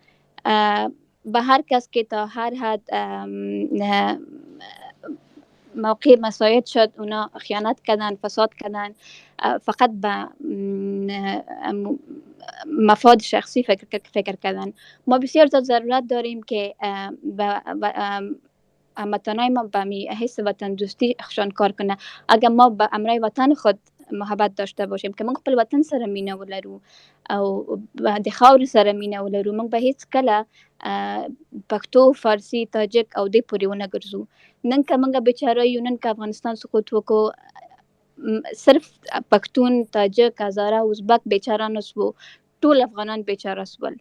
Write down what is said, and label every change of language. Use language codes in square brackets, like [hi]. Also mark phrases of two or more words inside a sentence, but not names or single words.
[fa] به هر کس که تا هر حد موقع مساعد شد اونا خیانت کردن، فساد کردن، فقط به مفاد شخصی فکر کردن. ما بسیار زیاد ضرورت داریم که هموطنای ما به حس وطن دوستی خشان کار کنه. اگر ما به امرای وطن خود محبت داشته باشیم که [ps] موږ خپل وطن سره مینه ولرو او د خاور سره مینه ولرو، موږ به هیڅ کله پښتو، فارسی، تاجک او دې پورې ونه ګرځو. نن که موږ بیچاره یو، نن که افغانستان سقوط وکړو، صرف پښتون، تاجک، هزاره، ازبک بیچاره نسو، ټول افغانان بیچاره سول.